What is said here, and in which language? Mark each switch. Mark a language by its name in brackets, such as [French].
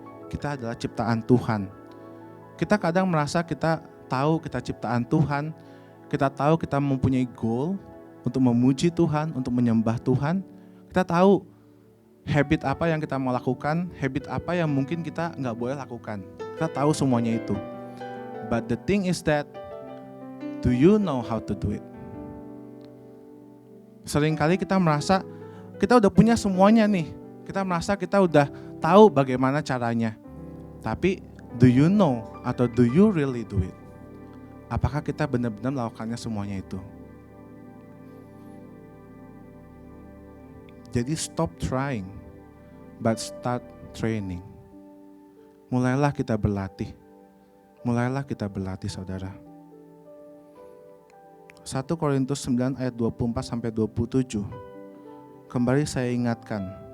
[Indonesian] Kita adalah ciptaan Tuhan. Kita kadang merasa kita tahu kita ciptaan Tuhan, kita tahu kita mempunyai goal untuk memuji Tuhan, untuk menyembah Tuhan. Kita tahu habit apa yang kita mau lakukan, habit apa yang mungkin kita nggak boleh lakukan. Kita tahu semuanya itu. [English] But the thing is that, do you know how to do it? [Indonesian] Seringkali kita merasa kita udah punya semuanya nih. Kita merasa kita udah tahu bagaimana caranya. Tapi [English] do you know [Indonesian] atau [English] do you really do it? [Indonesian] Apakah kita benar-benar melakukannya semuanya itu? Jadi [English] stop trying, but start training. [Indonesian] Mulailah kita berlatih. Mulailah kita berlatih saudara. 1 Korintus 9 ayat 24-27. Kembali saya ingatkan.